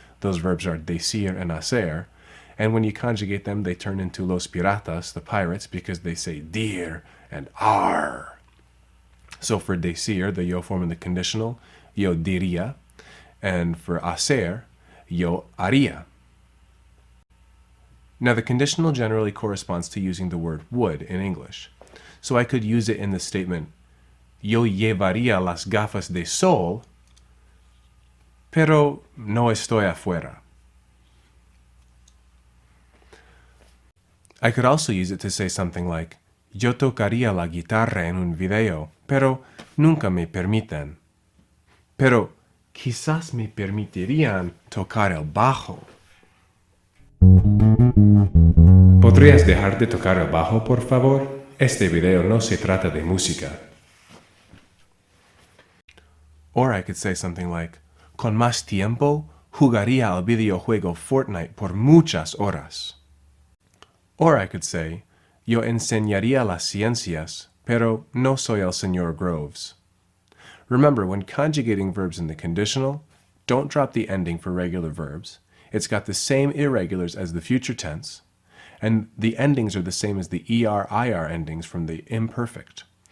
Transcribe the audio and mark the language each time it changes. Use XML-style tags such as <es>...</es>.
<en>Those verbs are decir and hacer. And when you conjugate them, they turn into</en> <es>los piratas,</es> <en>the pirates, because they say dir and ar. So for decir, the yo form in the conditional,</en> <es>yo diría.</es> <en>And for hacer,</en> <es>yo haría.</es> <en>Now the conditional generally corresponds to using the word would in English. So I could use it in the statement,</en> <es>yo llevaría las gafas de sol, pero no estoy afuera.</es> <en>I could also use it to say something like,</en> <es>Yo tocaría la guitarra en un video, pero nunca me permiten. Pero quizás me permitirían tocar el bajo. ¿Podrías dejar de tocar el bajo, por favor? Este video no se trata de música.</es> <en>Or I could say something like,</en> <es>con más tiempo, jugaría al videojuego Fortnite por muchas horas.</es> <en>Or I could say,</en> <es>yo enseñaría las ciencias, pero no soy el señor Groves.</es> <en>Remember, when conjugating verbs in the conditional, don't drop the ending for regular verbs. It's got the same irregulars as the future tense, and the endings are the same as the er, ir endings from the imperfect.</en>